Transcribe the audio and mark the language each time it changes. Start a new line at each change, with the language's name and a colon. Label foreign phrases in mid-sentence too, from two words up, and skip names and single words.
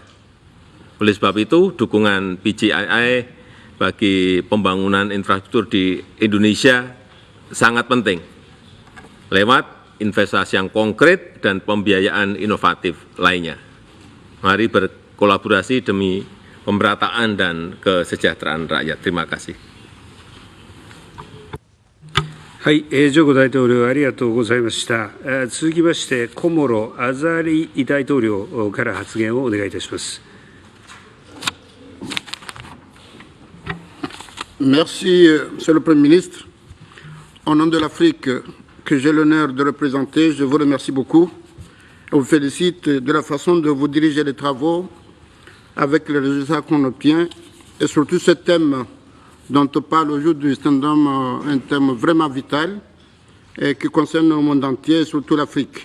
Indonesian: Oleh sebab itu, dukungan PGII bagi pembangunan infrastruktur di Indonesia sangat penting, lewat investasi yang konkret dan pembiayaan inovatif lainnya. Mari berkolaborasi demi pemerataan dan kesejahteraan rakyat. Terima kasih.
Japanese: はい、ジョコ大統領ありがとうございました。続きまして、コモロ・アザリ大統領から発言をお願いいたします。
French: Merci, Monsieur le Premier ministre. Au nom de l'Afrique que j'ai l'honneur de représenter, je vous remercie beaucoup et vous félicite de la façon dont vous dirigez les travaux avec les résultats qu'on obtient et surtout ce thème dont on parle aujourd'hui, c'est un thème vraiment vital et qui concerne le monde entier et surtout l'Afrique.